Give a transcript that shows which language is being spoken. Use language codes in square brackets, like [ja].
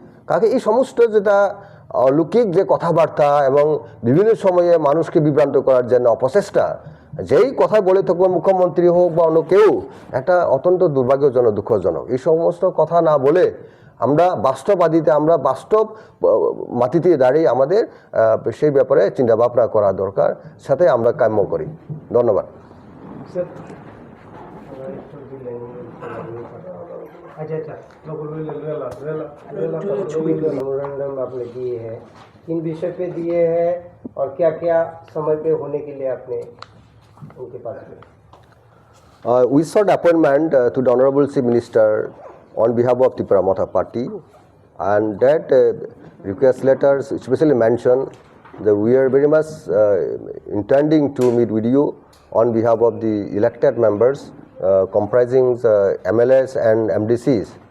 [bn] কাকে এই সমস্ত যেটা অলৌকিক যে কথাবার্তা এবং বিভিন্ন সময়ে মানুষকে বিভ্রান্ত করার জন্য অপচেষ্টা, যেই কথা বলে থাকবো মুখ্যমন্ত্রী হোক বা অন্য কেউ, একটা অত্যন্ত দুর্ভাগ্যজনক, দুঃখজনক। এই সমস্ত কথা না বলে আমরা বাস্তববাদীতে, আমরা বাস্তব মাটিতে দাঁড়িয়ে আমাদের সেই ব্যাপারে চিন্তাভাবনা করা দরকার, সাথে আমরা কাম্য করি। ধন্যবাদ। স্যার [hi] अच्छा मेमोरेंडम आपने दिए हैं, किन विषय पे दिए हैं और क्या क्या समय पे होने के लिए आपने उनके पास में? [en] We sought appointment to the Honorable Chief Minister on behalf of the Pramotha Party, and that request letters especially mention that we are very much intending to meet with you on behalf of the elected members comprising MLAs and MDCs.